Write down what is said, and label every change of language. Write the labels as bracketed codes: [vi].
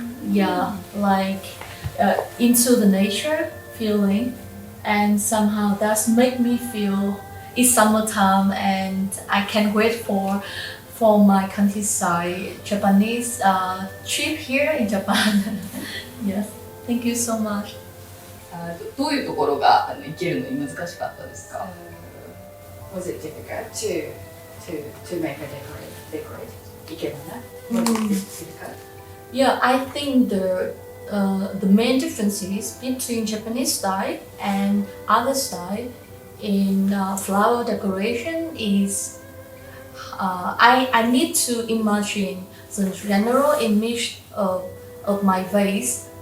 [en] Yeah, like into the nature feeling, and somehow that's make me feel it's summertime, and I can't wait for my countryside Japanese trip here in Japan. Yes, thank you so much. [ja] どういうところが生きるのに難しかったですか？ [en] Was it difficult to make a decorate? いけばな。Was it difficult? Yeah, I think the main differences between Japanese style and other style in flower decoration is I need to imagine the general image of my vase.